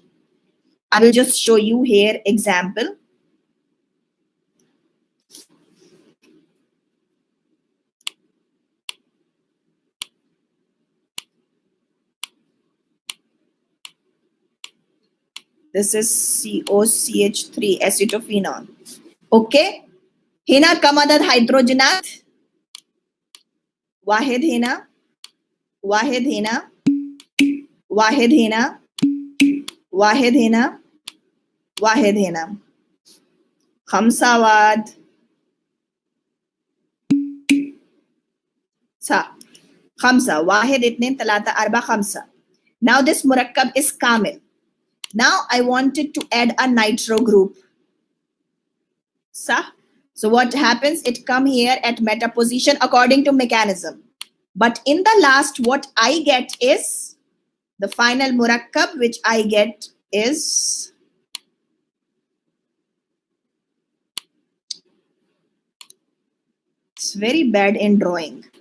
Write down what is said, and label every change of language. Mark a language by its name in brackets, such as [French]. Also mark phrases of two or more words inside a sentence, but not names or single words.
[English] I will just show you here example. This is COCH3 acetophenone. Okay. [Arabic] هنا كم عدد هيدروجينات. واحد هنا. واحد هنا. واحد هنا. واحد هنا. واحد هنا. خمسة واحد. خمسة. واحد اثنين ثلاثة أربعة خمسة. [English] Now this murakkab is kamil. Now I wanted to add a nitro group. So what happens? It come here at meta position according to mechanism. But in the last, what I get is the final murakkab, which I get is it's very bad in drawing.